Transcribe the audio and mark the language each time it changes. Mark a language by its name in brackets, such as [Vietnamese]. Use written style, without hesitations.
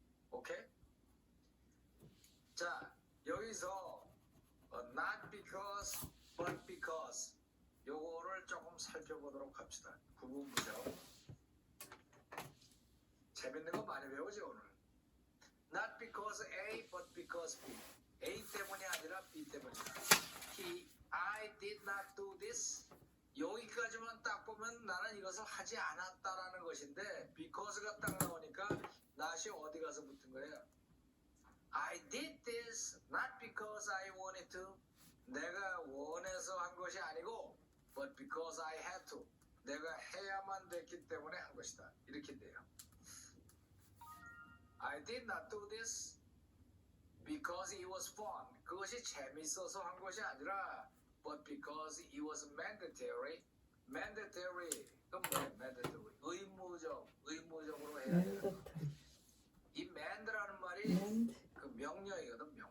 [Korean] 오케이? 자 여기서 [English] not because but because [Korean] 요거를 조금 살펴보도록 합시다. 구분부죠. 재밌는 거 많이 배우죠 오늘. [English] Not because A but because B. [Korean] A 때문이 아니라 B 때문이다. [English] I did not do this. [Korean] 여기까지만 딱 보면 나는 이것을 하지 않았다라는 것인데 because가 딱 나오니까 not이 어디 가서 붙은 거예요? [English] I did this not because I wanted to. [Korean] 내가 원해서 한 것이 아니고 [English] but because I had to. [Korean] 내가 해야만 됐기 때문에 한 것이다. 이렇게 돼요. [English] I did not do this because it was fun. [Korean] 그것이 재밌어서 한 것이 아니라 [English] but because it was mandatory. [Korean] mandatory. 그럼 뭐예요? mandatory. 의무적으로 해야 돼요. 이 mand라는 말이 그 명령이거든.